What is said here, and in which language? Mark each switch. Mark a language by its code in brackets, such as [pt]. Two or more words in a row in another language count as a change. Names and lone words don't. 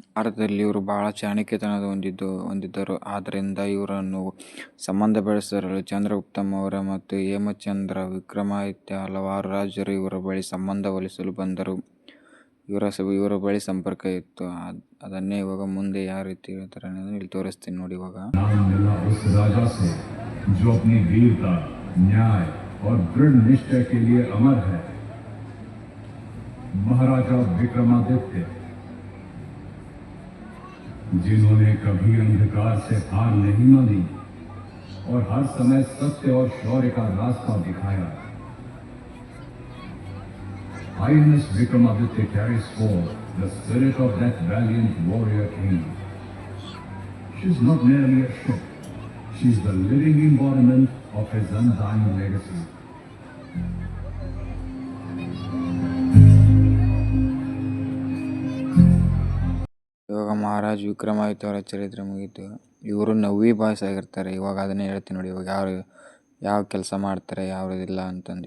[kn] ಭಾರತದಲ್ಲಿ ಇವರು ಬಹಳ ಚಾಣಕ್ಯತನ ಹೊಂದಿದ್ದರು. ಆದ್ದರಿಂದ ಇವರನ್ನು ಸಂಬಂಧ ಬೆಳೆಸಲು ಚಂದ್ರಗುಪ್ತ ಮೌರ್ಯ ಮತ್ತು ಹೇಮಚಂದ್ರ ವಿಕ್ರಮಾದಿತ್ಯ ಹಲವಾರು ರಾಜರು ಇವರ ಬಳಿ ಸಂಬಂಧ ಒಲಿಸಲು ಬಂದರು. ಇವರ ಬಳಿ ಸಂಪರ್ಕ ಇತ್ತು. ಅದನ್ನೇ ಇವಾಗ ಮುಂದೆ ಯಾವ ರೀತಿ ಹೇಳ್ತಾರೆ ಅನ್ನೋದನ್ನ ಇಲ್ಲಿ ತೋರಿಸ್ತೀನಿ ನೋಡಿ. ಇವಾಗ [hi] महाराजा विक्रमादित्य, जिन्होंने कभी अंधकार से हार नहीं मानी और हर समय सत्य और शौर्य का रास्ता दिखाया. [en] Highness Vikramaditya carries forth the spirit of that valiant warrior king. She is not merely a ship; she is the living embodiment of his undying legacy. [kn] ಇವಾಗ ಮಹಾರಾಜ ವಿಕ್ರಮಾದಿತ್ಯ ಅವರ ಚರಿತ್ರೆ ಮುಗೀತು. ಇವರು [en] navy boys [kn] ಆಗಿರ್ತಾರೆ. ಇವಾಗ ಅದನ್ನೇ ಹೇಳ್ತೀನಿ ನೋಡಿ. ಇವಾಗ ಯಾವ ಕೆಲಸ ಮಾಡ್ತಾರೆ ಯಾವುದಿಲ್ಲ ಅಂತಂದು.